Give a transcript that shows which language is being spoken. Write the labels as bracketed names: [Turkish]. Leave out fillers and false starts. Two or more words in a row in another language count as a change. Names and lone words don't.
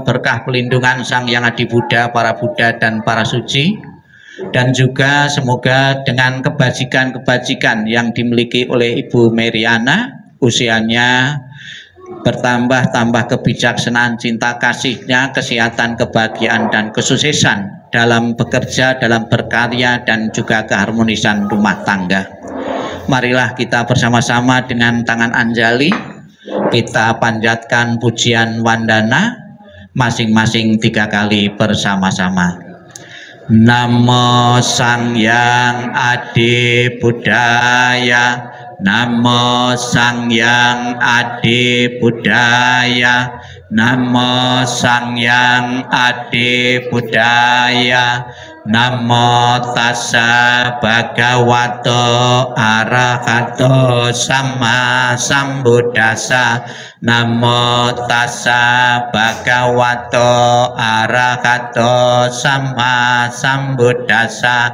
[Indonesian] berkah pelindungan Sang Hyang Adi Buddha, para Buddha dan para suci, dan juga semoga dengan kebajikan-kebajikan yang dimiliki oleh Ibu Meriana, usianya bertambah-tambah kebijaksanaan, cinta kasihnya, kesehatan, kebahagiaan dan kesuksesan dalam bekerja, dalam berkarya, dan juga keharmonisan rumah tangga. Marilah kita bersama-sama dengan tangan anjali kita panjatkan pujian wandana masing-masing 3 kali bersama-sama. [Pali] Namo Sang Hyang Adi Budaya, Namo Sang Hyang Adi Budaya, Namo Sang Hyang Adi Budaya. Namo tassa bhagavato arahato sama sambuddhassa. Namo tassa bhagavato arahato sama sambuddhassa.